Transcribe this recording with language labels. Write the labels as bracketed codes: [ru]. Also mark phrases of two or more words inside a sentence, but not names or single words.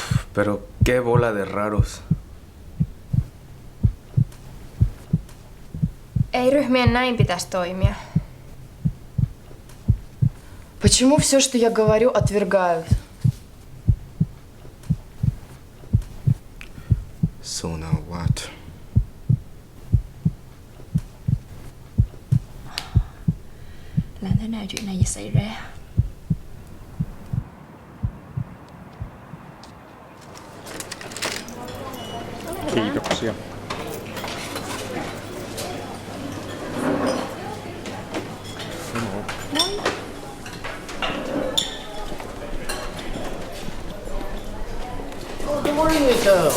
[es] Pero qué bola de raros. [fi] Ei ryhmien näin pitäisi toimia. [ru] Почему все, что я говорю, отвергают? [en] So now what? [vi] Làm thế nào chuyện này xảy ra? [fi] Kiitoksia. [en] Good morning, Mikko.